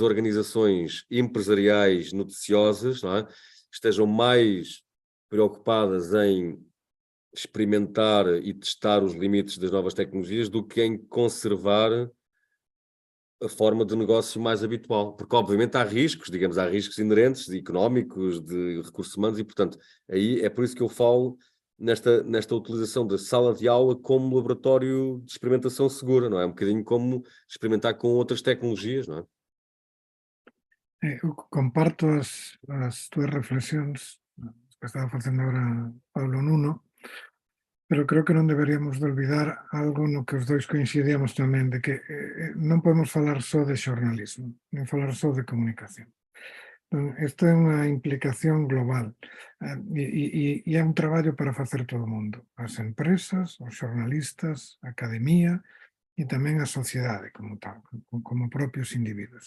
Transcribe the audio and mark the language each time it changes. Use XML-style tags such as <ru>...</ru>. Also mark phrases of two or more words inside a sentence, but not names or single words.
<pt>organizações empresariais noticiosas, não é, estejam mais preocupadas em experimentar e testar os limites das novas tecnologias do que em conservar a forma de negócio mais habitual, porque obviamente há riscos, digamos, há riscos inerentes, de económicos, de recursos humanos, e portanto, aí é por isso que eu falo nesta utilização da sala de aula como laboratório de experimentação segura, não é? Um bocadinho como experimentar com outras tecnologias, não é?</pt> <gl>Eu comparto as túas reflexións que estaba facendo agora Pablo Nuno, pero creo que non deberíamos de olvidar algo no que os dois coincidíamos tamén, de que non podemos falar só de xornalismo, nin falar só de comunicación. Isto é unha implicación global e é un traballo para facer todo o mundo, as empresas, os xornalistas, a academia e tamén a sociedade como tal, como propios individuos.</gl>